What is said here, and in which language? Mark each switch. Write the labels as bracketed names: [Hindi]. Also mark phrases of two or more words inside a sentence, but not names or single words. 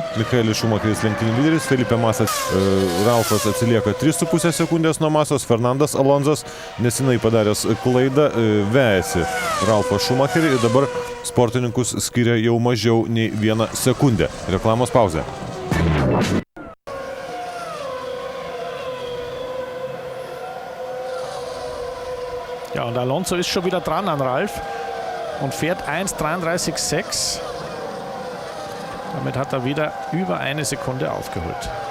[Lithuanian] Michaelis Schumacheris lenktynių lyderis, Felipe Masas, Ralfas atsilieka 3,5 sekundės nuo Masos, Fernandas Alonsas nesenai padaręs klaidą vejasi Ralfą Schumacherį ir dabar sportininkus skiria jau mažiau nei 1 sekundę. Reklamos pauzė. [German] Ja, und Alonso ist schon wieder dran an Ralf und fährt 1,33,6. Damit hat er wieder über 1 Sekunde aufgeholt.